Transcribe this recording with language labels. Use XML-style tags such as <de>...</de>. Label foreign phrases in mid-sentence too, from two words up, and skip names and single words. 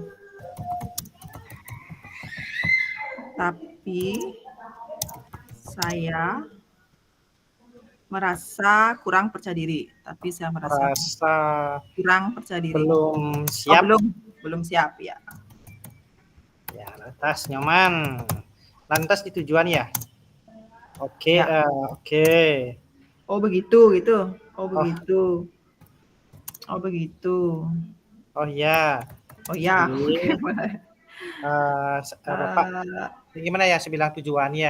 <id>Tapi saya merasa kurang percaya diri. Kurang percaya diri. Belum siap. Belum siap ya. Ya, lantas Nyoman. Lantas di tujuan ya. Oke, ya. Oke. Oh begitu gitu. Oh begitu. Oh ya. Bapak, gimana ya saya bilang tujuannya?</id>